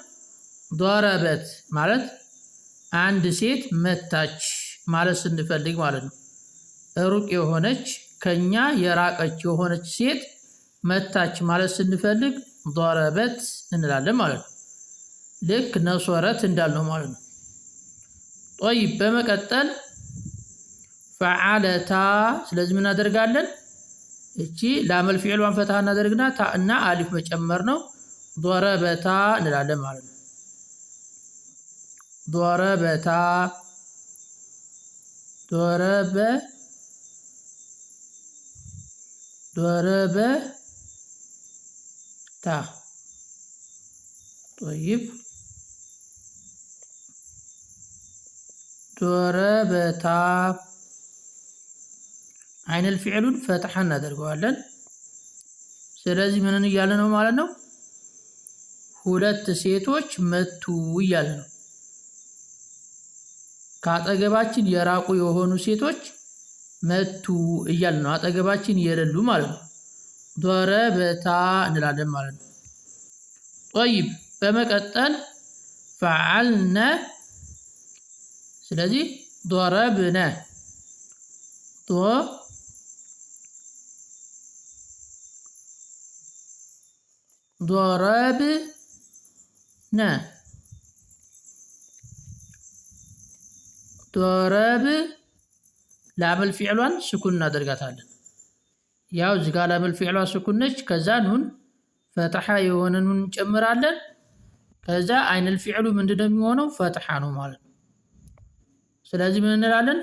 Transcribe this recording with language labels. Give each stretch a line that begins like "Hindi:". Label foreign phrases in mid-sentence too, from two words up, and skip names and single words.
Amharic: ضربت ማለት አንድ ሴት መታች ማለት ስንፈልግ ማለት ነው። ሩቅ የሆነች ከኛ የራቀች የሆነች ሴት መታች ማለት ስንፈልግ ضربت እንላለን ማለት ነው። ልክ ነሶረት እንዳልነው ማለት ነው። ጠይብ በመቀጠል ፈዓለታ፣ ስለዚህ ምን እናደርጋለን? እቺ ላመል ፊዕሏን ፈትሐ እናደርግና ታ እና አሊፍ መጨመር ነው። ضربታ እንላለን ማለት ነው። ضربታ፣ ضربታ። طيب ضربታ አይነል ፊዕሉን ፈትሐ እናደርገዋለን። ስለዚህ ምንን እያለ ነው ማለት ነው? ሁለት ሴቶች መቱ እያለ ነው። ከአጠገባችን የራቁ የሆኑ ሴቶች መቱ እያለ ነው። አጠገባችን የሌሉ ማለት ነው። ضربታ እንላለን ማለት ነው። ጠይብ በመቀጠል ፈዓልነ፣ ስለዚህ ضربነ፣
Arabic: ضربنا، ضرب
Amharic: ላመል ፊዕሏን ስኩን እናደርጋታለን። ያው እዚህ ጋር ላመል ፊዕሏ ስኩን ነች። ከዛ ኑን ፈትሐ የሆነ ኑን እንጨምራለን። ከዛ
Arabic: عين الفعل
Amharic: ምንድነው የሚሆነው? ፈትሐ ነው ማለት ነው። ስለዚህ ምን እንላለን?